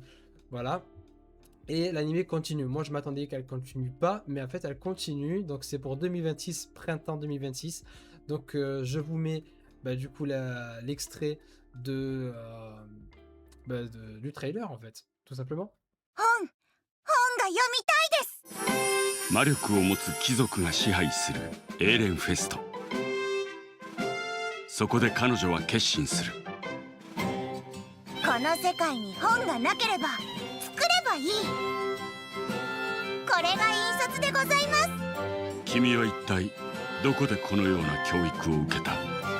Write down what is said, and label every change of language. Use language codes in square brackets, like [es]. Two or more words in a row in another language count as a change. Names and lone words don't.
[fr] Voilà. Et l'animé continue. Moi, je m'attendais qu'elle continue pas, mais en fait, elle continue. Donc, c'est pour 2026, printemps 2026. Donc, je vous mets bah, du coup l'extrait du trailer, en fait, tout simplement. [ja] 本が読みたいです魔力を持つ貴族が支配するエーレンフェストそこで彼女は決心するこの世界に本がなければ作ればいいこれが印刷でございます君は一体どこでこのような教育を受けたみん